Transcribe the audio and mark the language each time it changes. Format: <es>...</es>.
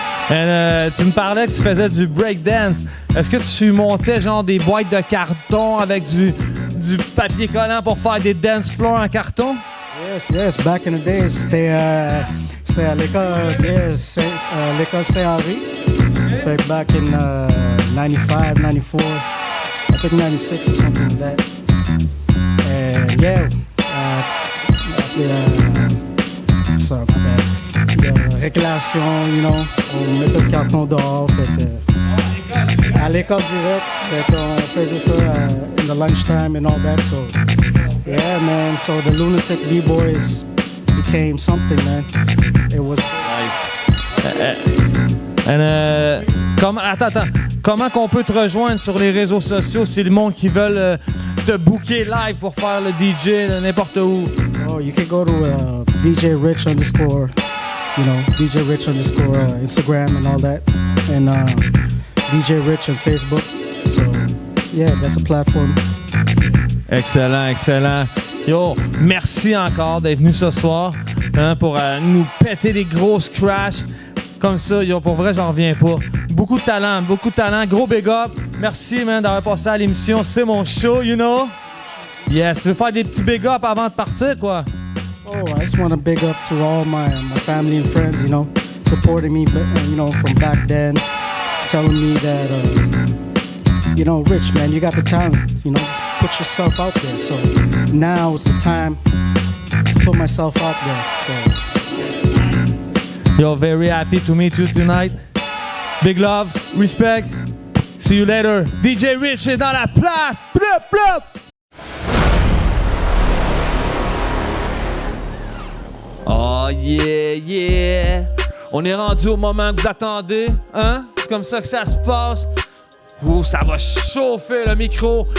<fr>And, tu me parlais que tu faisais du breakdance. Est-ce que tu montais genre des boîtes de carton avec du papier collant pour faire des dance floors en carton?</fr> <en>Yes. Back in the days,</en> <fr>c'était à l'école Saint-Henri. Fait que</fr> <en>back in 95, 94. I think 96 or something like that. And yeah, sorry, my bad. Récréation, you know, on mettait le carton dehors, fait que à l'école direct, fait qu'on faisait ça in the lunchtime and all that. So yeah, man. So the Lunatic B-Boys became something, man. It was nice. And</en> <fr>attends. Comment qu'on peut te rejoindre sur les réseaux sociaux si le monde qui veulent te booker live pour faire le DJ n'importe où?</fr> <en>Oh, you can go to DJ Rich _ you know, DJ Rich _ Instagram and all that, and DJ Rich on Facebook. So yeah, that's a platform. Excellent.</en> <fr>Yo, merci encore d'être venu ce soir pour nous péter des grosses crashs. Comme ça, yo, pour vrai, j'en reviens pas. Beaucoup de talent, gros big up. Merci, man, d'avoir passé à l'émission. C'est mon show,</fr> <en>you know?</en> <fr>Yes, tu veux faire des petits big up avant de partir, quoi?</fr> <en>Oh, I just want to big up to all my family and friends, you know, supporting me, you know, from back then, telling me that, you know, Rich, man, you got the talent, you know, just put yourself out there. So now is the time to put myself out there, so... Yo, very happy to meet you tonight. Big love, respect. See you later.</en> <fr>DJ Rich est dans la place. Blup, blup.</fr> <en>Oh yeah.</en> <fr>On est rendu au moment que vous attendez, hein? C'est comme ça que ça se passe. Ouh, ça va chauffer le micro.</fr>